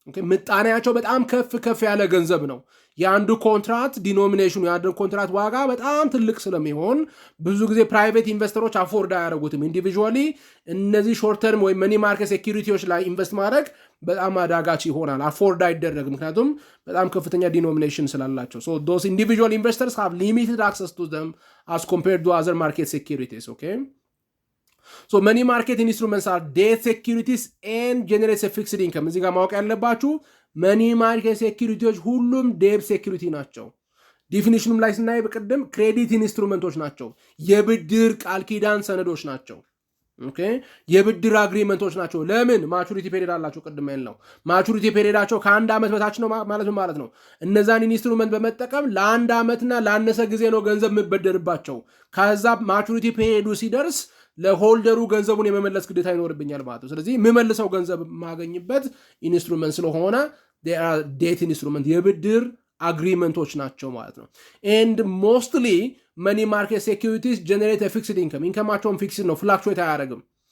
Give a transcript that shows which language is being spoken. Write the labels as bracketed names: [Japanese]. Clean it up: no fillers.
[Amharic] ምጣኔያቸው በጣም ከፍ ያለ ገንዘብ ነው። የአንዱ ኮንትራት ዲኖሚኔሽኑ የአንዱ ኮንትራት ዋጋ በጣም ትልቅ ስለሚሆን ብዙ ጊዜ ፕራይቬት ኢንቨስተሮች አፎርድ አያደርጉትም። ኢንዲቪዥዋሊ እነዚህ ሾርት ተርም ወይም መኒ ማርኬት ሴኩሪቲዎች ላይ ኢንቨስት ማድረግ በጣም አዳጋች ይሆናል። አፎርድ አይደረግም፣ ምክንያቱም በጣም ከፍተኛ ዲኖሚኔሽን ስላላቸው። [English] those individual investors have limited access to them as compared to other market securities. Okay, money market instruments are debt securities and generates a fixed income. [Amharic] እዚህ ጋር ማወቅ ያለባችሁ መኒ ማርኬት ሴኩሪቲዎች ሁሉም ዴት ሴኩሪቲ ናቸው። ዲፊኒሽኑም ላይ ስናይ በቀደም ክሬዲት ኢንስትሩመንቶች ናቸው፣ የብድር ቃል ኪዳን ሰነዶች ናቸው። ኦኬ የብድር አግሪመንቶች ናቸው። ለምን? ማቹሪቲ ፔሪየድ አላቸው። ቅድም ያልነው ማቹሪቲ ፔሪየዳቸው ከአንድ ዓመት በታች ነው ማለት ነው። እነዛን ኢንስትሩመንት በመጠቀም ለአንድ ዓመትና ላነሰ ጊዜ ነው ገንዘብ የምበደርባቸው። ከዛ ማቹሪቲ ፔሪየዱ ሲደርስ ለሆልደሩ ገንዘቡን የመመለስ ግዴታ ይኖርብኛል ማለት ነው። ስለዚህ የምመልሰው ገንዘብ ማገኝበት ኢንስትሩመንት ስለሆነ ዴት ኢንስትሩመንት የብድር አግሪመንቶች ናቸው ማለት ነው። [English] ኤንድ ሞስትሊ መኒ ማርኬት ሴኩሪቲስ ጀነሬት ፊክስድ ኢንከም። [Amharic] ኢንከማቸውን ፊክስድ ነው፣ ፍላክቹዌት አያደርግም።